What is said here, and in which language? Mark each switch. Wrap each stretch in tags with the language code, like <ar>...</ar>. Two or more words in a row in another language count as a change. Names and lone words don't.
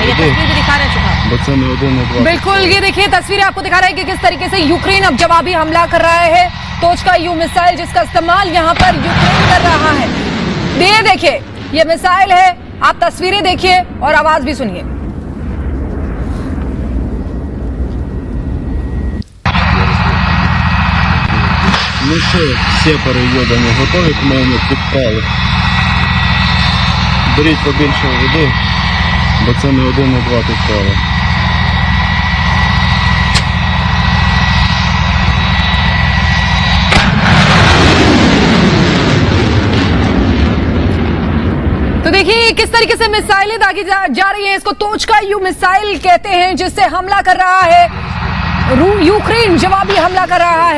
<hi>ये तस्वीर भी दिखा रहे हैं। बिल्कुल, ये देखिए तस्वीरें आपको दिखा रहे हैं कि किस तरीके से यूक्रेन अब जवाबी हमला कर रहा है। तोचका यू मिसाइल जिसका इस्तेमाल यहाँ पर यूक्रेन कर रहा है। ये देखिए, ये मिसाइल है, आप तस्वीरें देखिए और आवाज भी सुनिए।</hi> <uk>Ну що, сепари йобані, готові к моєму підпалу? Беріть побільше води, бо це не один, не два підпали.</uk> <hi>तो देखिए किस तरीके से मिसाइलें दागी जा रही हैं। इसको तोचका यू मिसाइल कहते हैं, जिससे हमला कर रहा है यूक्रेन, जवाबी हमला कर रहा है।</hi>